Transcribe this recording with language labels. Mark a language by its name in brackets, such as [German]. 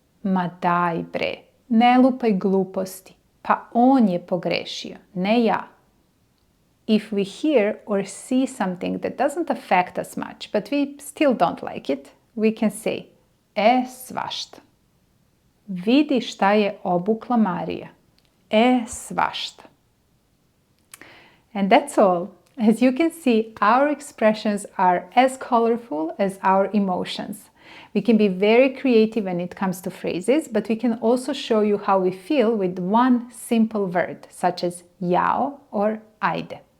[Serbian] Ma daj bre, ne lupaj gluposti. Pa on je pogrešio, ne ja. [English] If we hear or see something that doesn't affect us much, but we still don't like it, we can say, svašta. [Serbian] Vidi šta je obukla Marija. Svašta. [English] And that's all. As you can see, our expressions are as colorful as our emotions. We can be very creative when it comes to phrases, but we can also show you how we feel with one simple word, such as jao or ajde.